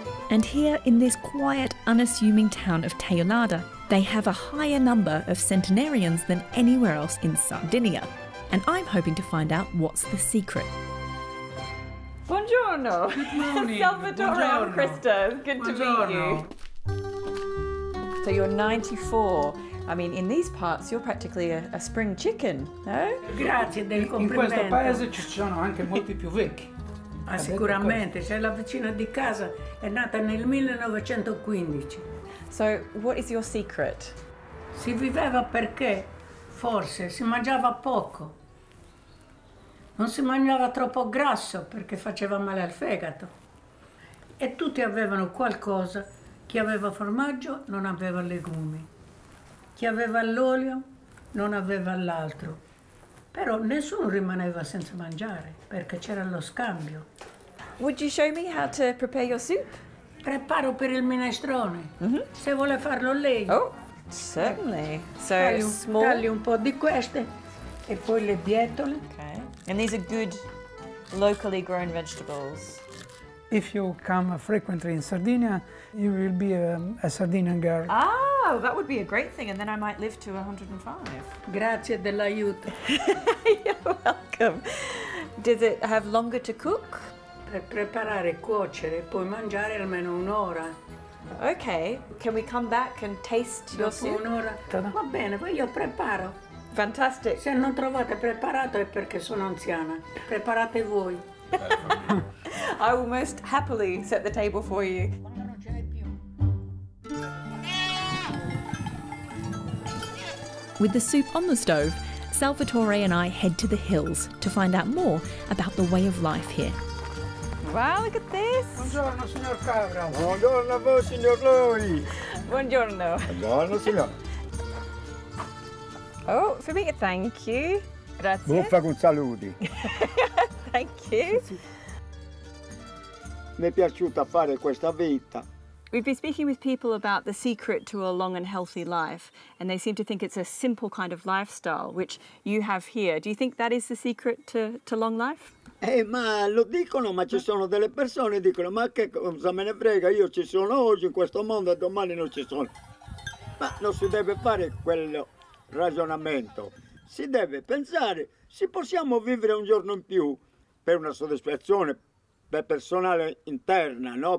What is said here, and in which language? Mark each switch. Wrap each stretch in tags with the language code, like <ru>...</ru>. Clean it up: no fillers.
<en>And here in this quiet, unassuming town of Teolada, they have a higher number of centenarians than anywhere else in Sardinia. And I'm hoping to find out what's the secret.</en> <it>Buongiorno!</it> <en>Good morning! Salvatore and Krista, good to meet you. So you're 94. I mean, in these parts, you're practically a spring chicken, no?</en> <it>Grazie del complimento. In questo paese ci sono anche molti più vecchi. Ah, sicuramente, c'è la vicina di casa, è nata nel 1915.</it> <en>So, what is your secret?</en> <it>Si viveva perché, forse, si mangiava poco. Non si mangiava troppo grasso perché faceva male al fegato. E tutti avevano qualcosa. Chi aveva formaggio non aveva legumi. Chi aveva l'olio non aveva l'altro. Però nessuno rimaneva senza mangiare perché c'era lo scambio.</it> <en>Would you show me how to prepare your soup?</en> <it>Preparo per il minestrone. Se vuole farlo lei.</it> <en>Oh, certainly. So</en> <it>tagli un po' di queste e poi le bietole.</it> <en>Okay. And these are good locally grown vegetables. If you come frequently in Sardinia, you will be a Sardinian girl. Ah, that would be a great thing, and then I might live to 105.</en> <it>Grazie dell'aiuto.</it> <en>You're welcome. Does it have longer to cook?</en> <it>Per preparare, cuocere e poi mangiare almeno un'ora.</it> <en>Okay, can we come back and taste your soup?</en> <it>Un'ora. Va bene, poi io preparo.</it> <en>Fantastic.</en> <it>Se non trovate preparato è perché sono anziana. Preparate voi.</it> <en>I will most happily set the table for you. With the soup on the stove, Salvatore and I head to the hills to find out more about the way of life here. Wow, look at this!</en> <it>Buongiorno, signor Cabra. Buongiorno a voi, signor Lui. Buongiorno. Buongiorno, signor.</it> <en>Oh, for me, thank you. Grazie.</en> <it>Buffa con saluti.</it> <en>Thank you.</en> <it>Mi è piaciuta fare questa vita.</it> <en>We've been speaking with people about the secret to a long and healthy life, and they seem to think it's a simple kind of lifestyle, which you have here. Do you think that is the secret to long life?</en> <it>Ma lo dicono, ma ci sono delle persone che dicono, ma che cosa me ne frega, io ci sono oggi in questo mondo e domani non ci sono. Ma non si deve fare quello ragionamento, si deve pensare, se possiamo vivere un giorno in più per una soddisfazione per personale interna, no?</it>